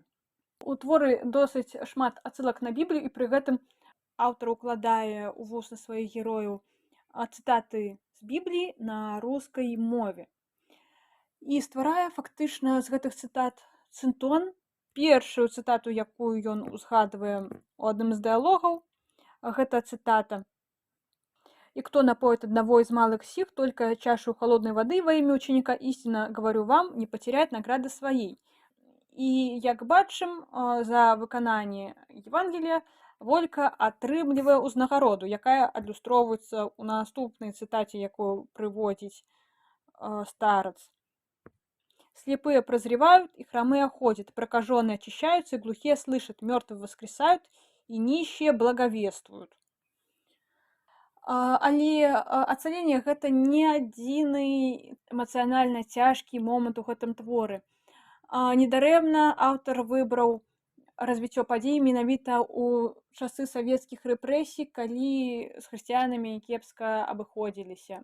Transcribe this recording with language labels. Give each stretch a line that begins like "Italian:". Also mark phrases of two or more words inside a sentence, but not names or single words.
Belarusian: У творы досыць шмат адсылак на Біблію, і пры гэтым аўтар укладае ў вусны сваіх герояў цытаты з Бібліі на рускай мове. І стварае фактычна з гэтых цытат цынтон. Першую цытату, якую ён узгадвае ў адным з дыялогаў, гэта цытата:
Russian: И кто напоит одного из малых сих только чашу холодной воды во имя ученика, истинно говорю вам, не потеряет награды своей.
Belarusian: І як бачым, за выкананне Евангелія Волька атрымлівае ўзнагароду, якая адлюстроўваецца ў наступнай цытаце, якую прыводзіць старец.
Russian: Слепые прозревают, и хромые ходят, прокаженные очищаются, и глухие слышат, мертвые воскресают, и нищие благовествуют.
Belarusian: Але ацаленне гэта не адзіны эмацыянальна цяжкі момант у гэтым творы. Недарэмна аўтар выбраў развіццё падзей менавіта ў часы савецкіх рэпрэсій, калі з хрысціянамі кепска абыходзіліся.